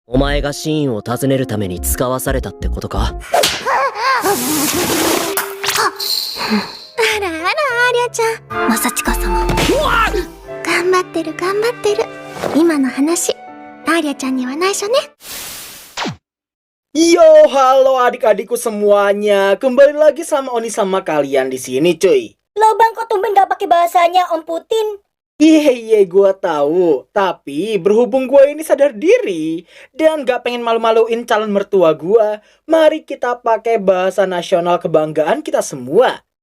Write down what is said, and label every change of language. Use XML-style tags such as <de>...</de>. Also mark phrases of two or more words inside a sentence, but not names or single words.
<ja>お前がシーンを訪ねるために使わされたってことか？あらあら、アーリャちゃん。まさちか様。頑張ってる頑張ってる。今の話、アーリャちゃんには内緒ね。</ja> <id>Yo, halo adik-adikku semuanya. Kembali lagi sama Oni sama kalian di sini, cuy. Loh bang, kok tumben gak pakai bahasanya Om Putin? Iya, gue tahu. Tapi berhubung gue ini sadar diri dan gak pengen malu-maluin calon mertua gue, mari kita pakai bahasa nasional kebanggaan kita semua.</id>